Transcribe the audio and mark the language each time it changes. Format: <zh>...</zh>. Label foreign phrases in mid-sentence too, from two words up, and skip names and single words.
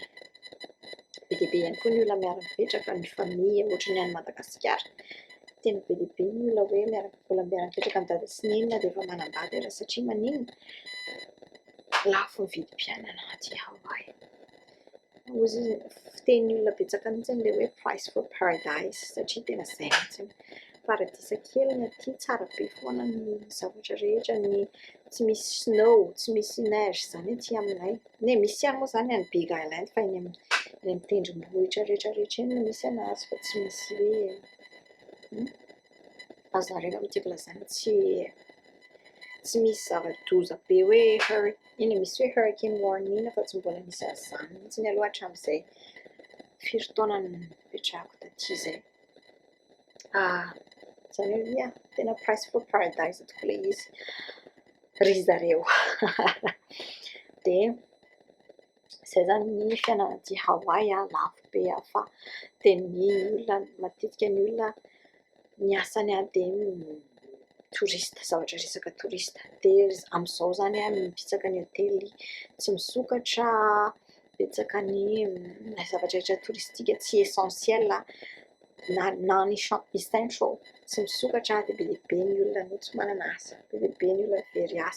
<mg>Be dia be ihany koa ny olona miara-mipetraka ny famille ohatry ny any Madagasikara. Tena be dia be ny olona hoe mbola miara-mipetraka amin'ny dada sy nenina dia efa manambady ara satria maninona lafo ny vidim-piainana aty Hawaii. Ozy fitenin'ny olona betsaka mihitsy ilay hoe</mg> <en>price for paradise</en> <mg>satria tena izay mihitsy. Paradisa kely ny aty tsara be foana ny zavatra rehetra ny tsy misy snow tsy misy neige izany aty aminay. Misy ihany moa izany any Big Island fa eny amin'ny tendrombohitra rehetrarehetra eny no misy anazy fa tsy misy hoe azonareo amin'ity filazana tsy misy zava-doza be hoe misy hoe</mg> <en>hurricane warning</en> <mg>fa tsy mbola misy an'izany mihitsy ny aloha hatramin'izay firy taona no nipetrahako taty izay. Izany hoe tena</mg> <en>price for paradise</en> <mg>tokoa ilay izy. Ry zareo. Dia izay zany ny fiainana aty Hawaii lafo be fa dia ny olona matetika ny olona ny asany dia torista zavatra resaka torista dia amin'izao zany mipitsaka ny hotely tsy misokatra betsaka ny zavatra rehetra toristika tsy essentiel</mg> <en>non essential</en> <mg>tsy misokatra dia be dia be ny olona no tsy manana asa be dia be ny olona very asa.</mg>